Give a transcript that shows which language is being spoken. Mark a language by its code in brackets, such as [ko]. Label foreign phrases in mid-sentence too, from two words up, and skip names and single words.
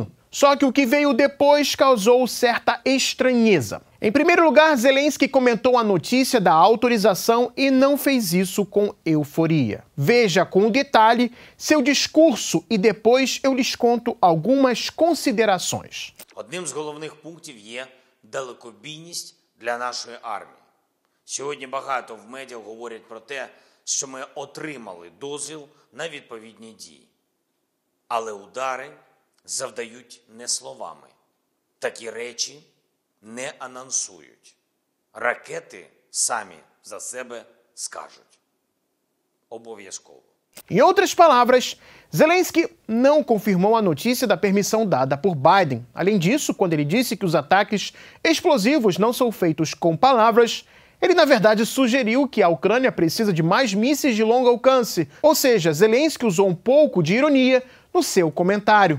[pt] Só que o que veio depois causou certa estranheza. Em primeiro lugar, Zelensky comentou a notícia da autorização e não fez isso com euforia. Veja com detalhe seu discurso e depois eu lhes conto algumas considerações. [uk] Одним з головних пунктів є далекобійність для нашої армії. Сьогодні багато в медіа говорять про те, що ми отримали дозвіл на відповідні дії. Але удари завдають не словами. Такі речі не анонсують. Ракети самі за себе скажуть. Обов'язково. [pt] Em outras palavras, Zelensky não confirmou a notícia da permissão dada por Biden. Além disso, quando ele disse que os ataques explosivos não são feitos com palavras, ele, na verdade, sugeriu que a Ucrânia precisa de mais mísseis de longo alcance. Ou seja, Zelensky usou um pouco de ironia no seu comentário.